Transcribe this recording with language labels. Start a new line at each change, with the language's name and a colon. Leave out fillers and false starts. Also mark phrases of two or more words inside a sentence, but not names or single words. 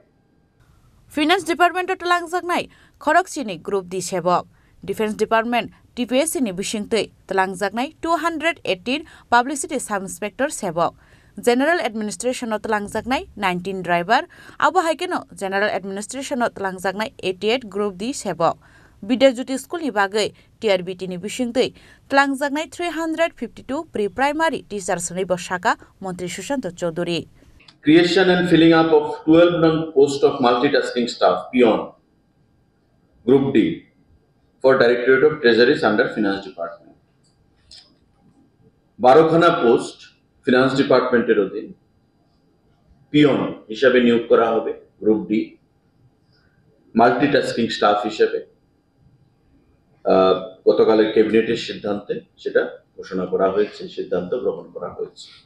Kok Borok: ফিনান্স ডিপার্টমেন্ট অফ Tlangzaknai Khorokchini গ্রুপ দি সেবক ডিফেন্স ডিপার্টমেন্ট টিপিএসসি নি বিশিংতৈ Tlangzaknai 218
English: publicity sub inspector
Kok Borok: সেবক
English: General Administration of
Kok Borok: Tlangzaknai 19 ড্রাইভার আবু হাইকেনো
English: General Administration of
Kok Borok: Tlangzaknai 88 গ্রুপ দি সেবক বিদ্যাজ্যোতি স্কুল নি বাগৈ TRBT ni bisingtui tlangjaknai 352
English: pre-primary teachers
Kok Borok: ni bosaka Montri Sushant Chaudhary.
English: Creation and filling up of 12 non-post of multitasking staff beyond Group D for Directorate of Treasuries under Finance Department.
Bangla: 12 খানা পোস্ট ফিনান্স ডিপার্টমেন্টের অধীন পিয়ন হিসাবে নিয়োগ করা হবে
English: Group D multitasking staff
Bangla: হিসেবে গতকালের ক্যাবিনেটের সিদ্ধান্তে সেটা ঘোষণা করা হয়েছে, সিদ্ধান্ত গ্রহণ করা হয়েছে।